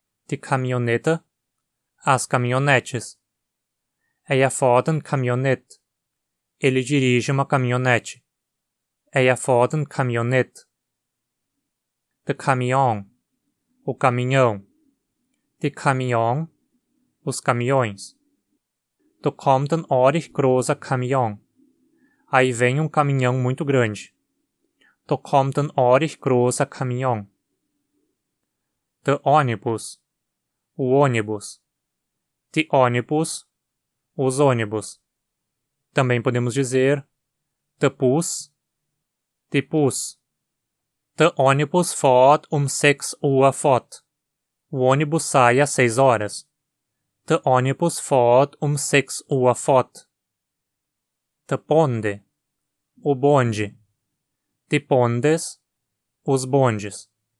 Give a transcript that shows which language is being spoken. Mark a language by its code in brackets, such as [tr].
[hrx] Die Caminhonete, [pt] as caminhonetes. [hrx] Fährt ein Caminhonete. [pt] Ele dirige uma caminhonete. [hrx] Fährt ein Caminhonete. Der Caminhão, [pt] o caminhão. [hrx] Die Caminhão, [pt] os caminhões. [hrx] Da kommt ein ordentlich großer Caminhão. [pt] Aí vem um caminhão muito grande. [hrx] Da kommt ein ordentlich großer Caminhão. Der Ônibus, [pt] o ônibus. [hrx] Die Ônibus, [pt] os ônibus. Também podemos dizer der Bus, die Bus. [hrx] Der Ônibus fährt 6 Uhr fort. [pt] O ônibus sai às 6 horas. [hrx] Der Ônibus fährt 6 Uhr fort. Der Bonde, [pt] o bonde. [hrx] Die Bondes, [pt] os bondes.